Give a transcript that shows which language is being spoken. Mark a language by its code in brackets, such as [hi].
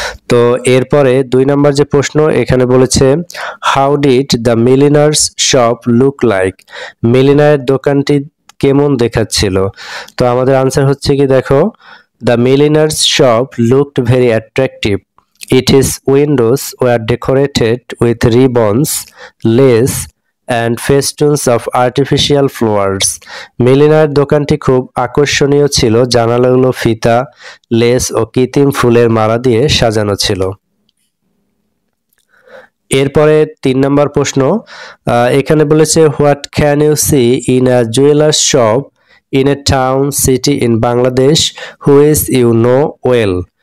[bn] তো এরপরে 2 নম্বর যে প্রশ্ন এখানে বলেছে [en] how did the milliner's shop look like, [bn] মিলিনারের দোকানটি কেমন দেখাচ্ছিল। তো আমাদের আনসার হচ্ছে কি, দেখো, [en] The milliner's shop looked very attractive, it is windows were decorated with ribbons, lace and festoons of artificial flowers. [bn] মিলিনার দোকানটি খুব আকর্ষণীয় ছিল, জানালাগুলো ফিতা, লেস ও কৃত্রিম ফুলের মালা দিয়ে সাজানো ছিল। এরপরে 3 নম্বর প্রশ্ন, এখানে বলেছে [en] What can you see in a jeweller's shop in a town city in Bangladesh which you know well.